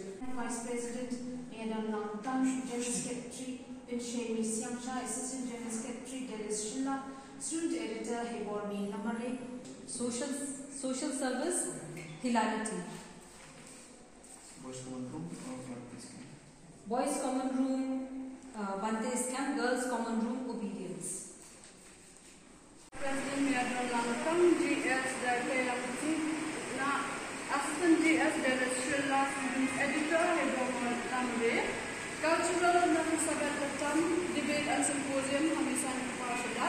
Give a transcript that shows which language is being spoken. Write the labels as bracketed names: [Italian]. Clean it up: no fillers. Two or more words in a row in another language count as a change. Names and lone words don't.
[English] Vice President Adam Langtang General Secretary Pinshemi Siangcha Assistant General Secretary Dennis Shilla Student Editor Heborni Namare Social Service Hilarity Boys Common Room Bante Scam Girls Common Room Obedience President Adam Langtang GS Director Assistant GS Dennis Shilla Student Editor Heborni Namare Cultural Nahisabat Debate and Symposium Hamisan Pashalat